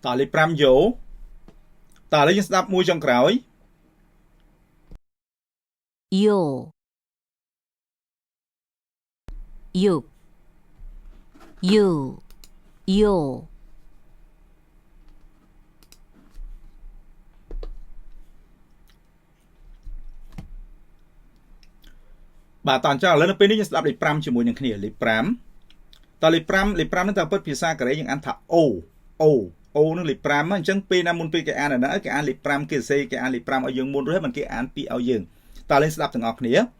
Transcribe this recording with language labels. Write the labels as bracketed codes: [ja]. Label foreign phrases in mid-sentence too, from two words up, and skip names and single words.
[km] លេខ5យោតឥឡូវយើងស្ដាប់មួយចុងក្រោយ [ko] 요, 6, 유, 요, [km] បាទតអញ្ចឹងឥឡូវនៅពេលនេះយើងស្ដាប់លេខ5ជាមួយនឹងគ្នាលេខ5តលេខ5ហ្នឹងតើពិតភាសាកូរ៉េយើងអានថាអូនឹងលេខ5អញ្ចឹងពេលណាមុនពេលគេអានអាហ្នឹងគេអានលេខ5គេសរសេរគេអានលេខ5ឲ្យយើងមុនរួចហើយមិនគេអានពីឲ្យយើងតើលេងស្ដាប់ទាំងអស់គ្នា